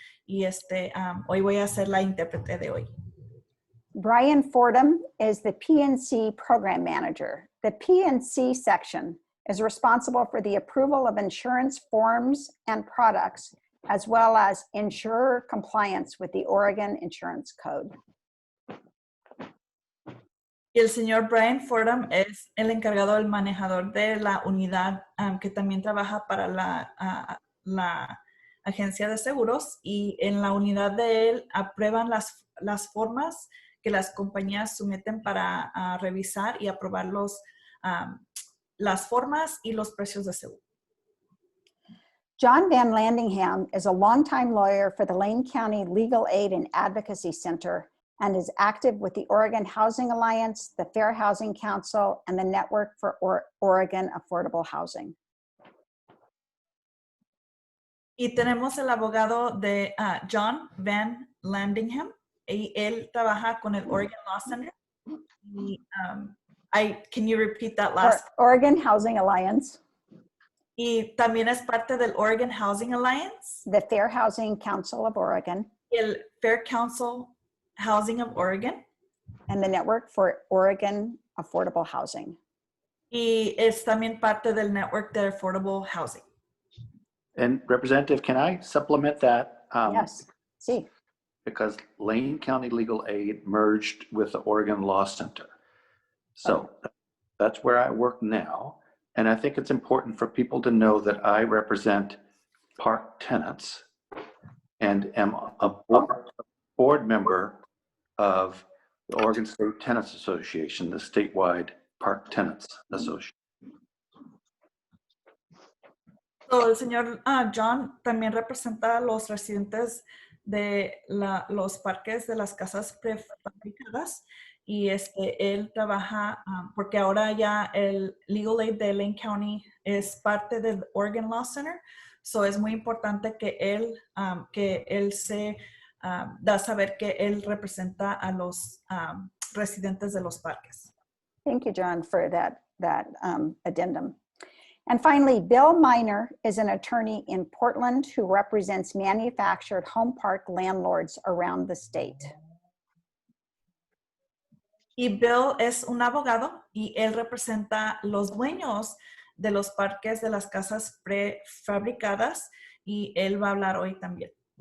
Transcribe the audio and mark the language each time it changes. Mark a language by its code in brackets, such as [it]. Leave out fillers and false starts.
[es] Y hoy voy a ser la intérprete de hoy. [en] Brian Fordham is the P&C program manager. The P&C section is responsible for the approval of insurance forms and products, as well as insurer compliance with the Oregon Insurance Code. [es] Y el señor Brian Fordham es el encargado, el manejador de la unidad que también trabaja para la agencia de seguros, y en la unidad de él aprueban las formas que las compañías someten para revisar y aprobar las formas y los precios de seguro. [en] John Van Landingham is a longtime lawyer for the Lane County Legal Aid and Advocacy Center and is active with the Oregon Housing Alliance, the Fair Housing Council, and the Network for Oregon Affordable Housing. [es] Y tenemos el abogado de John Van Landingham, y él trabaja con el Oregon Law Center. [en] Y, can you repeat that last? Oregon Housing Alliance. [es] Y también es parte del Oregon Housing Alliance. [en] The Fair Housing Council of Oregon. [es] El Fair Council Housing of Oregon. [en] and the Network for Oregon Affordable Housing. [es] Y es también parte del Network de Affordable Housing. [en] And Representative, can I supplement that? Yes, sí. Because Lane County Legal Aid merged with the Oregon Law Center. So that's where I work now. And I think it's important for people to know that I represent park tenants and am a board member of the Oregon State Tenants Association, the statewide park tenants association. [es] So, el señor John también representa a los residentes de los parques de las casas prefabricadas y él trabaja porque ahora ya el Legal Aid de Lane County es parte del Oregon Law Center. So es muy importante que él se da a saber que él representa a los residentes de los parques. [en] Thank you, John, for that addendum. And finally, Bill Miner is an attorney in Portland who represents manufactured home park landlords around the state. [es] Y Bill es un abogado y él representa los dueños de los parques de las casas prefabricadas y él va a hablar hoy también.